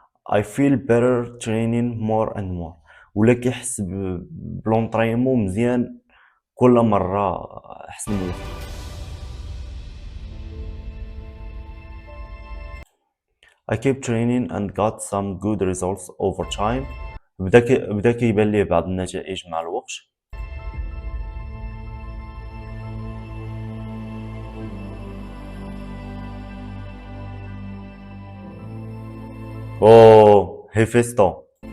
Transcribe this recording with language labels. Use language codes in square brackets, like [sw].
[en] I feel better training more and more. [ar] ولا كيحس بلونطريمون مزيان كل مره احسن من الاخر. [en] I keep training and got some good results over time. [ar] بدا كيبان ليه بعض النتائج مع الوقت. اوه هيفيستو.